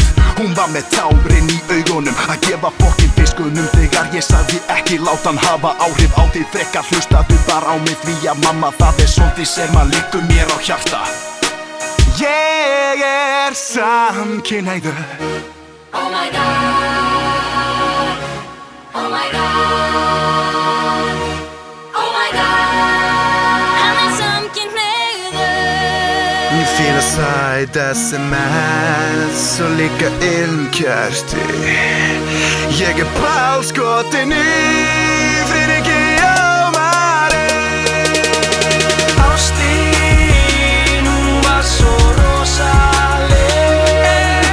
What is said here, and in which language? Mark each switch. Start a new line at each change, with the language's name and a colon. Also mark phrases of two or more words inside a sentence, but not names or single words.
Icelandic: Hún var með tárin í augunum að gefa fokkin fiskunum þegar ég sagði ekki láta hann hafa áhrif á þig. Frekar hlustaðu bara á mig því að mamma, það er svolítið sem að liggur mér á hjarta. Ég er samkynhneigður.
English: Oh my god. Oh my god. Oh my god.
Icelandic: Hann er samkynhneigður. Ég fíla sæt SMS og líka ilmkerti. Ég er bálskotin í Friðriki Ómari. Ástin, hún var svo rosaleg.